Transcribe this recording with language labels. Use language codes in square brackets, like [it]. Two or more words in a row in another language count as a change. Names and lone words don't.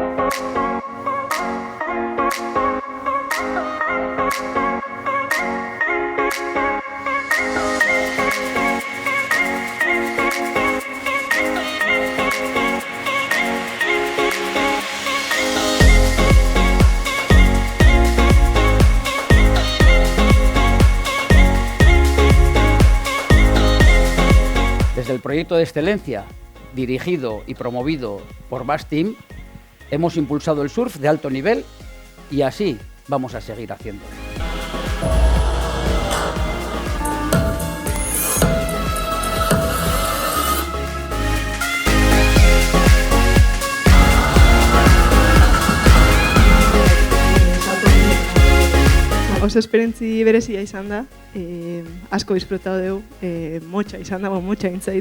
[es] Desde el proyecto de excelencia, dirigido y promovido por Basque Team, hemos impulsado el surf de alto nivel y así vamos a seguir haciendo. [eu] Oso esperientzi berezia izan da, asko disfrutatu dugu, motxa izan dago, motxa intzait,